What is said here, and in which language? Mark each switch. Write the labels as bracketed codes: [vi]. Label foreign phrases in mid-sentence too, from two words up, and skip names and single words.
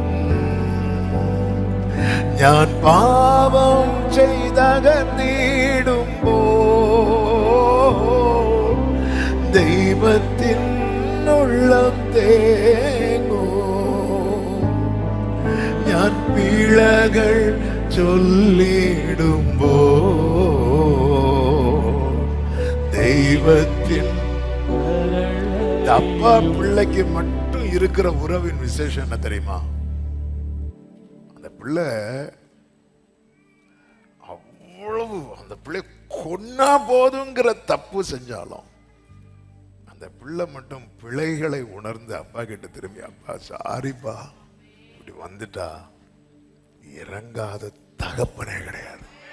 [ml] ഞാൻ പാപം ചെയ്തകർന്നിടുമ്പോ ദൈവത്തിൻ ഉള്ളം തേങ്ങും. ഞാൻ പിഴകൾ ചൊല്ലിടുമ്പോ ദൈവത്തിൻ. [ta] அப்பா பிள்ளைக்கு மட்டும் இருக்கிற உறவின் விசேஷம் என்ன தெரியுமா? அந்த பிள்ளை அவ்வளவு, அந்த பிள்ளை கொன்னா போதுங்கிற தப்பு செஞ்சாலும் அந்த பிள்ளை மட்டும் பிழைகளை உணர்ந்து அப்பா கிட்ட திரும்பி, அப்பா சாரிப்பா, இப்படி வந்துட்டா இறங்காத தகப்பனே கிடையாது.